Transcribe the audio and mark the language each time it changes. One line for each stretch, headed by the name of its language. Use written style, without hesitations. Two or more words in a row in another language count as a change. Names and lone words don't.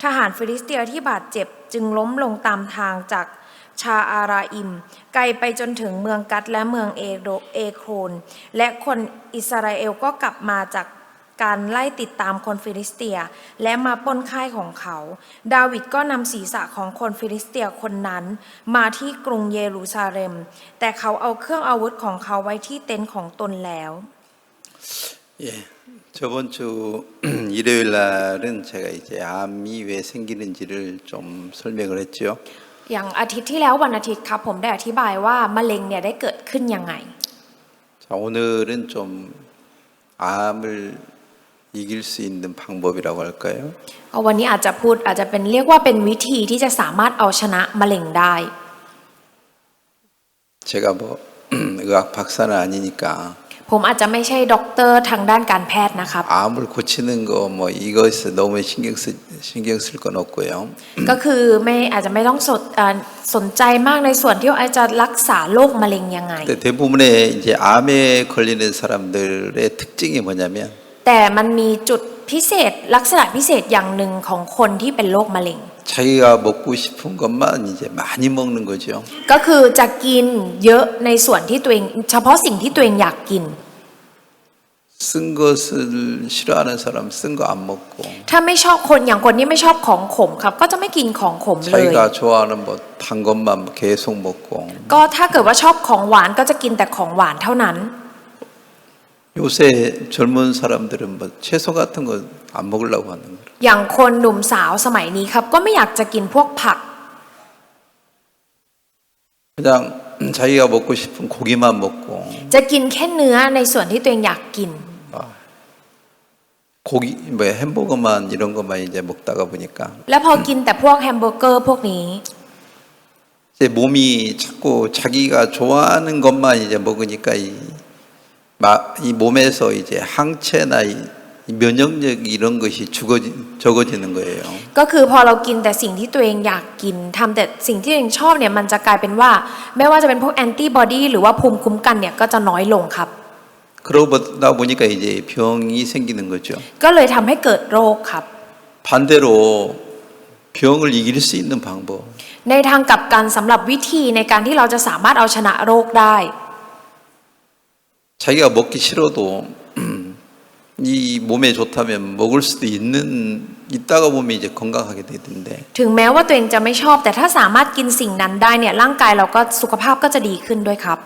Thai: หารฟิลิสเตียที่บาดเจ็บจึงล้มลงตามทางจากชาอาราอิมไกลไปจนถึงเมืองกัดและเมืองเอโครนและคนอิสราเอลก็กลับมาจากการไล่ติดตามคนฟิลิสเตียและมาปล้นค่ายของเขาดาวิดก็นำศีรษะของคนฟิลิสเตียคนนั้นมาที่กรุงเยรูซาเล็มแต่เขาเอาเครื่องอาวุธของเขาไว้ที่เต็นท์ของตนแล้ว
Korean: 예, 저번 주 일요일 날은 제가 이제 암이 왜 생기는지를 좀 설명을 했죠.
Thai: อย่างอาทิตย์ที่แล้ววันอาทิตย์ครับผมได้อธิบายว่ามะเร็งเนี่ยได้เกิดขึ้นยังไง
Korean: 자, 오늘은 좀 암을 이길 수 있는 방법이라고 할까요?
Thai: วันนี้อาจจะเป็นเรียกว่าเป็นวิธีที่จะสามารถเอาชนะมะเร็งได้
Korean: 제가 뭐 의학 박사는 아니니까
Thai: ผมอาจจะไม่ใช่ด็อกเตอร์ทางด้านการแพทย์นะครับ
Korean: 암을 고치는 거 뭐 이것에 너무 신경 쓸 건 없고요.
Thai: ก็คืออาจจะไม่ต้องสนใจมากในส่วนที่อาจจะรักษาโรคมะเร็งยังไง
Korean: 근데 대부분의 이제 암에 걸리는 사람들의 특징이 뭐냐면
Thai: แต่มันมีจุดพิเศษลักษณะพิเศษอย่างหนึ่งของคนที่เป็นโรคมะเร็ง
Korean: 자기가 먹고 싶은 것만 이제 많이 먹는 거죠.
Thai: ก็คือจะกินเยอะในส่วนที่ตัวเองเฉพาะสิ่งที่ตัวเองอยากกิน
Korean: 쓴 것을 싫어하는 사람 쓴 거 안 먹고
Thai: ถ้าไม่ชอบคนอย่างคนที่ไม่ชอบของขมครับก็จะไม่กินของขมเลย
Korean: 자기가 좋아하는 뭐 단 것만 계속 먹고
Thai: ก็ถ้าเกิดว่าชอบของหวานก็จะกินแต่ของหวานเท่านั้น
Korean: 요새 젊은 사람들은 뭐 채소 같은 거 안 먹으려고 하는 거예요.
Thai: อย่างคนหนุ่มสาวสมัยนี้ครับก็ไม่อยากจะกินพวกผัก
Korean: 그냥 자기가 먹고 싶은 고기만 먹고
Thai: จะกินแค่เนื้อในส่วนที่ตัวเองอยากกิน
Korean: 고기 뭐 햄버거만 이런 것만 이제 먹다가 보니까
Thai: แล้วพอกินแต่พวกแฮมเบอร์เกอร์พวกนี้
Korean: 이제 몸이 자꾸 자기가 좋아하는 것만 이제 먹으니까 이 몸에서 이제 항체나 이 면역력 이런 것이 적어지는 거예요.
Thai: ก็คือพอเรากินแต่สิ่งที่ตัวเองอยากกินทำแต่สิ่งที่ตัวเองชอบเนี่ยมันจะกลายเป็นว่าไม่ว่าจะเป็นพวกแอนติบอดีหรือว่าภูมิคุ้มกันเนี่ยก็จะน้อยลงครับ
Korean: 그러다 보니까 이제 병이 생기는 거죠.
Thai: ก็เลยทำให้เกิดโรคครับ
Korean: 반대로 병을 이길 수 있는 방법.
Thai: ในทางกลับกันสำหรับวิธีในการที่เราจะสามารถเอาชนะโรคได้
Korean: 자기가 먹기 싫어도 이 몸에 좋다면 먹을 수도 있다가 보면 이제 건강하게 되던데.
Thai: ถึงแม้ว่าตัวเองจะไม่ชอบแต่ถ้าสามารถกินสิ่งนั้นได้เนี่ยร่างกายเราก็สุขภาพก็จะดีขึ้นด้วยครับ